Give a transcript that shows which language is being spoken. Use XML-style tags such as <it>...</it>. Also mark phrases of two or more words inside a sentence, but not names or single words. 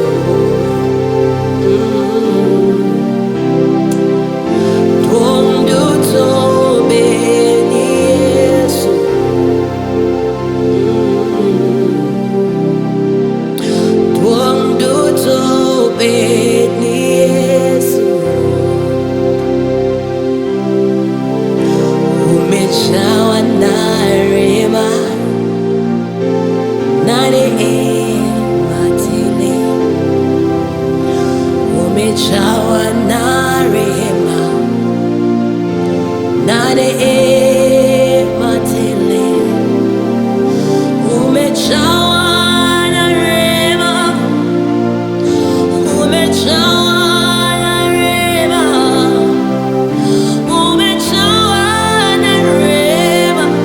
<luo>Dwong duto obed ni Yesu Dwong duto obed ni Yesu</luo> <sw>Umejawa na rehema na neema tele Umejawa na rehema na neema tele Umejawa na rehema Umejawa na rehema Umejawa na rehema</sw>